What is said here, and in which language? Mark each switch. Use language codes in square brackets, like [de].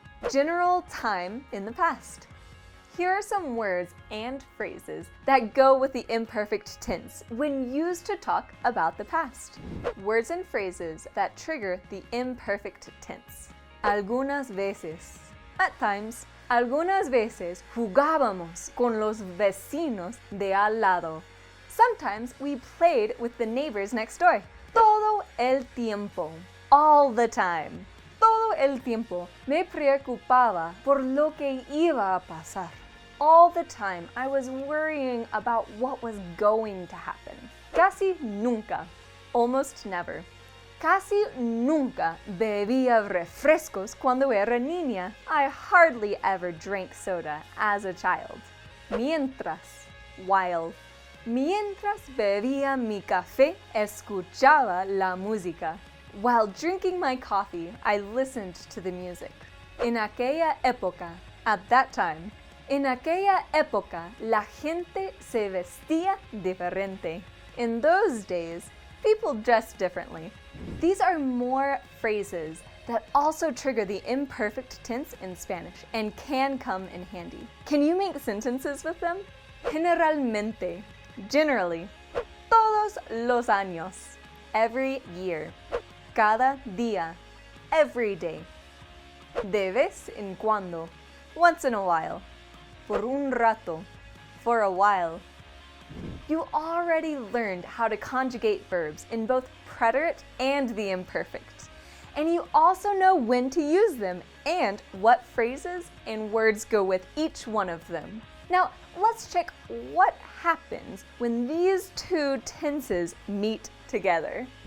[en] General time in the past. Here are some words and phrases that go with the imperfect tense when used to talk about the past. Words and phrases that trigger the imperfect tense. [es] Algunas veces. [en] At times. [es] Algunas veces jugábamos con los vecinos de al lado. [en] Sometimes we played with the neighbors next door. [es] Todo el tiempo. [en] All the time. [es] Todo el tiempo me preocupaba por lo que iba a pasar. [en] All the time I was worrying about what was going to happen. [es] Casi nunca. [en] Almost never. [es] Casi nunca bebía refrescos cuando era niña. [en] I hardly ever drank soda as a child. [es] Mientras, [en] while. [es] Mientras bebía mi café, escuchaba la música. [en] While drinking my coffee, I listened to the music. [es] En aquella época, [en] at that time. [es] En aquella época, la gente se vestía diferente. [en] In those days, people dressed differently. These are more phrases that also trigger the imperfect tense in Spanish and can come in handy. Can you make sentences with them? [es] Generalmente, [en] generally. [es] Todos los años, [en] every year. [es] Cada día, [en] every day. [es] De vez en cuando, [en] once in a while. [es] Por un rato, [en] for a while. You already learned how to conjugate verbs in both preterite and the imperfect. And you also know when to use them and what phrases and words go with each one of them. Now, let's check what happens when these two tenses meet together.